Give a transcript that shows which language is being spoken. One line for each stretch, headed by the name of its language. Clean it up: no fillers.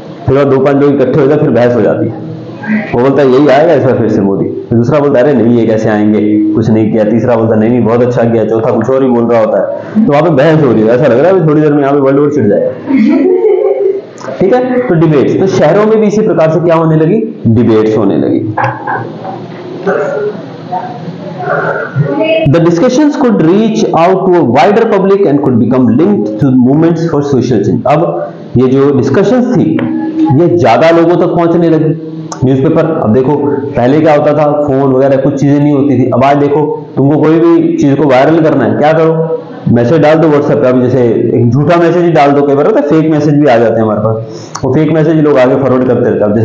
Hindi: फिर और 2-5 लोग इकट्ठे हो जाते, फिर बहस हो जाती है। वो बोलता है यही आएगा इस बार फिर से मोदी, फिर दूसरा बोलता है अरे नहीं ये कैसे आएंगे, कुछ नहीं किया। तीसरा बोलता है नहीं नहीं बहुत अच्छा किया। चौथा कुछ और ही बोल रहा होता है। तो वहां पे बहस हो रही है, ऐसा लग रहा है थोड़ी देर में यहाँ पे वर्ल्ड वॉर छिड़ जाएगा, ठीक है। तो डिबेट्स, तो शहरों में भी इसी प्रकार से क्या होने लगी, डिबेट्स होने लगी।
English: The discussions could reach out to a wider public and could become linked to movements for social change।
Hindi: अब ये जो डिस्कशंस थी ये ज्यादा लोगों तक पहुंचने लगी। न्यूज़पेपर, अब देखो पहले क्या होता था, फोन वगैरह कुछ चीजें नहीं होती थी। अब आज देखो तुमको कोई भी चीज को वायरल करना है, क्या करो, मैसेज डाल दो व्हाट्सएप पे। अभी जैसे एक झूठा मैसेज ही डाल दो, कई बार होता है फेक मैसेज भी आ जाते हैं हमारे पास, वो फेक मैसेज लोग आगे फॉरवर्ड करते रहते हैं।